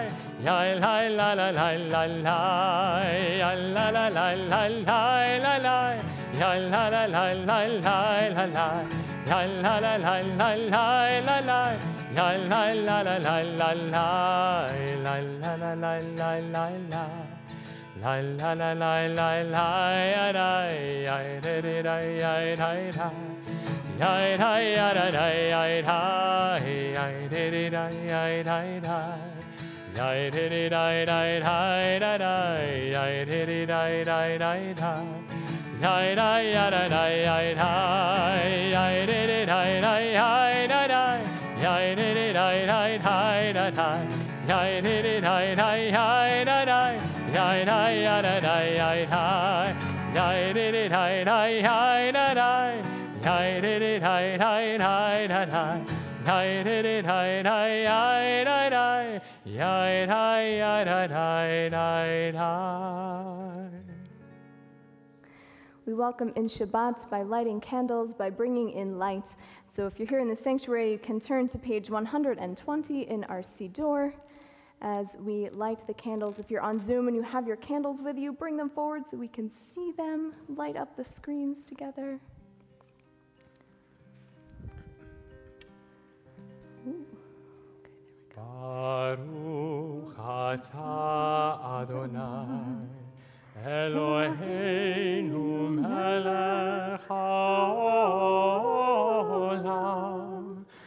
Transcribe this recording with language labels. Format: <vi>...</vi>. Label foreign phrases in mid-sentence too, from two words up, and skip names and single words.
<en>La la la la la la la, la la la la la la la, la la la la la la la, la la la la la la la, la la la la la la la, la la la la la la la, la la la la la la, ya da ya da da ya da da, ya da ya da da ya da, ya da da ya da da. Yai diddy die die die die die, yai diddy die die die die, yai die yada die yai die, yai diddy die die die die, yai diddy die die die die, yai diddy die die die die, yai die yada die yai die, yai diddy die die die, yai diddy die die die. Die die die die die die die die die die die. We welcome in Shabbat by lighting candles, by bringing in light. So if you're here in the sanctuary, you can turn to page 120 in our Siddur as we light the candles. If you're on Zoom and you have your candles with you, bring them forward so we can see them, light up the screens together.</en> <he>ברוך אתה אדני אלהינו מלך העולם</he>